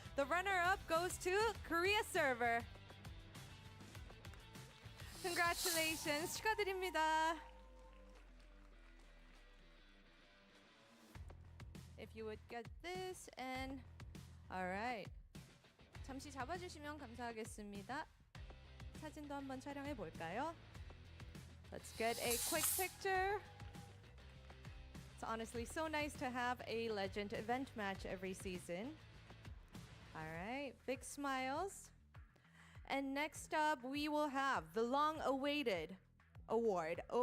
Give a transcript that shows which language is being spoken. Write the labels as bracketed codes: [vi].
[en] The runner-up goes to Korea server. Congratulations, [ko] 축하드립니다. [en] If you would get this and all right. [ko] 잠시 잡아주시면 감사하겠습니다. 사진도 한번 촬영해 볼까요? [en] Let's get a quick picture. It's honestly so nice to have a legend event match every season. All right, big smiles. And next up, we will have the long-awaited award.